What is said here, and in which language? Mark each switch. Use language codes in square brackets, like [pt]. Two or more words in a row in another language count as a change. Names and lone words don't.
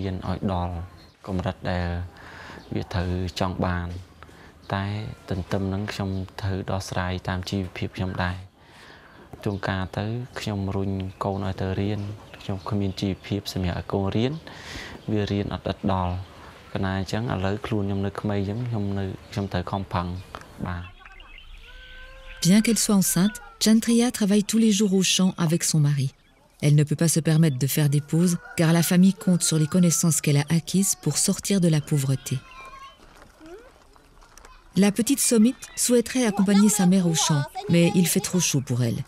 [km] នឲ្យដល់កម្រិតដែលវាត្រូវចង់បានតែទន្ទឹមនឹងខ្ញុំត្រូវដោះស្រាយតាមជីវភាពខ្ញុំដែរជួនកាលទៅខ្ញុំរុញកូនឲ្យទៅរៀនខ្ញុំគ្មានជីវភាពសម្រាប់ឲ្យកូនរៀនវារៀនអត់ដល់កណាអញ្ចឹងឥឡូវខ្លួនខ្ញុំនៅក្មេងអញ្ចឹងខ្ញុំត្រូវខំប្រឹងបាទ [fr] Bien qu'elle soit enceinte, Chantria travaille tous les jours au champ avec son mari. Elle ne peut pas se permettre de faire des pauses car la famille compte sur les connaissances qu'elle a acquises pour sortir de la pauvreté. La petite Somit souhaiterait accompagner sa mère au champ, mais il fait trop chaud pour elle.